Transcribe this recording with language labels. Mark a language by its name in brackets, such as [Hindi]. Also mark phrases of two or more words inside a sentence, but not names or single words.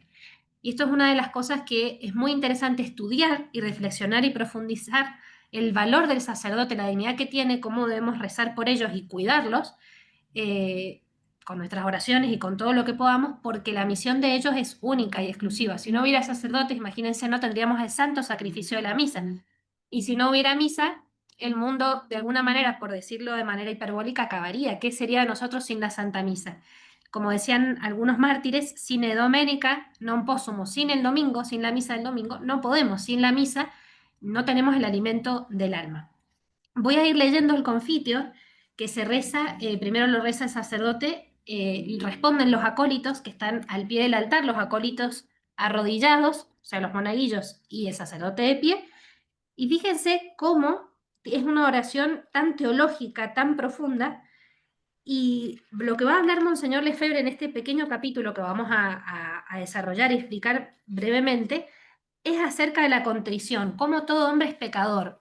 [Spanish] Y esto es una de las cosas que es muy interesante estudiar y reflexionar y profundizar el valor del sacerdote, la dignidad que tiene, cómo debemos rezar por ellos y cuidarlos, eh, con nuestras oraciones y con todo lo que podamos, porque la misión de ellos es única y exclusiva. Si no hubiera sacerdotes, imagínense, no tendríamos el santo sacrificio de la misa. Y si no hubiera misa, el mundo, de alguna manera, por decirlo de manera hiperbólica, acabaría. ¿Qué sería de nosotros sin la Santa Misa? Como decían algunos mártires, [Latin] sine domenica non possumus, [Spanish] sin el domingo, sin la misa del domingo, no podemos, sin la misa no tenemos el alimento del alma. Voy a ir leyendo el confitio que se reza, primero lo reza el sacerdote, y responden los acólitos que están al pie del altar, los acólitos arrodillados, o sea, los monaguillos y el sacerdote de pie, y fíjense cómo es una oración tan teológica, tan profunda, y lo que va a hablar Monseñor Lefebvre en este pequeño capítulo que vamos a desarrollar y explicar brevemente, es acerca de la contrición, cómo todo hombre es pecador.